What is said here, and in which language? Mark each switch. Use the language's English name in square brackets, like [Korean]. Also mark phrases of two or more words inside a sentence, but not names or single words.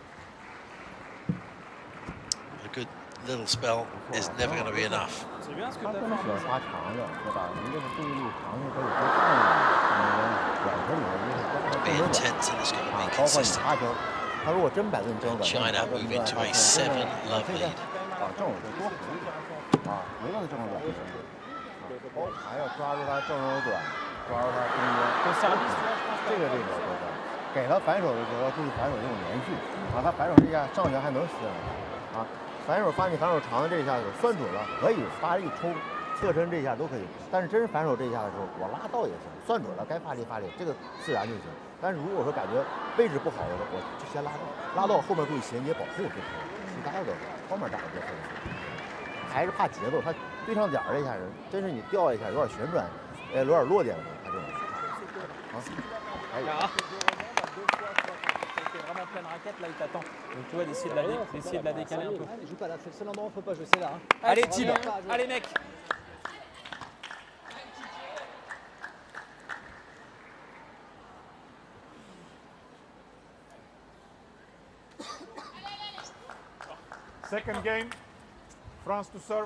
[English] A good little spell is never going to be enough. Be intense and it's going to be consistent. China moving to a 7-love lead. [Chinese] 还要抓住他正手短，抓住他中间，这个给他反手的时候要注意反手这种连续啊，他反手这下上旋还能撕啊，反手发你反手长的这一下子算准了，可以发力冲侧身这一下都可以，但是真是反手这一下的时候，我拉到也行，算准了该发力发力，这个自然就行。但是如果说感觉位置不好的时候，我就先拉到后面注意衔接保护就可以了，其他的后面打的就可以。还是怕节奏，他对上点儿这下人，真是你掉一下有点旋转，有点落点了，他这种。好，可以。 [French] Vraiment pleine raquette, là il t'attend. Donc tu vois, d'essayer de la décaler un peu. Joue pas là, fais seulement, faut pas jouer, c'est là. Allez Tib, allez mec. [English] Second game, France to serve.